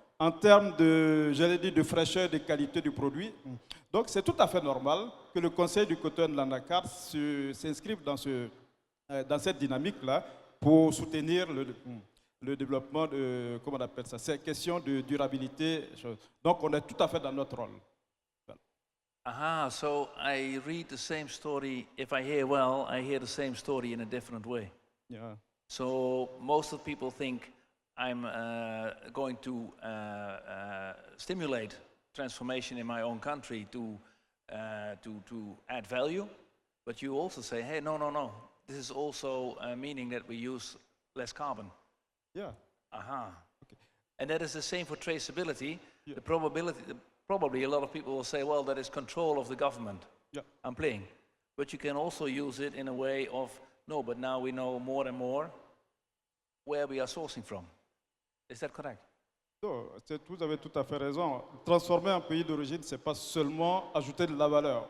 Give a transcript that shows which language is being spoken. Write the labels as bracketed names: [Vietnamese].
[French] En termes de, j'allais dire, de fraîcheur, de qualité du produit. Donc c'est tout à fait normal que le Conseil du coton de l'anacarde s'inscrive dans cette dynamique-là pour soutenir le développement de, comment on appelle ça, ces questions de durabilité. Donc on est tout à fait dans notre rôle. [English] Aha, so I read the same story. If I hear well, I hear the same story in a different way. Yeah. So most of people think I'm going to stimulate transformation in my own country to add value, but you also say, hey, no, this is also meaning that we use less carbon. Yeah. Aha. Okay. And that is the same for traceability. Yeah. The probability, probably a lot of people will say, well, that is control of the government. Yeah. I'm playing. But you can also use it in a way of, no, but now we know more and more where we are sourcing from. Is that correct? [French] Non, vous avez tout à fait raison. Transformer un pays d'origine, ce n'est pas seulement ajouter de la valeur.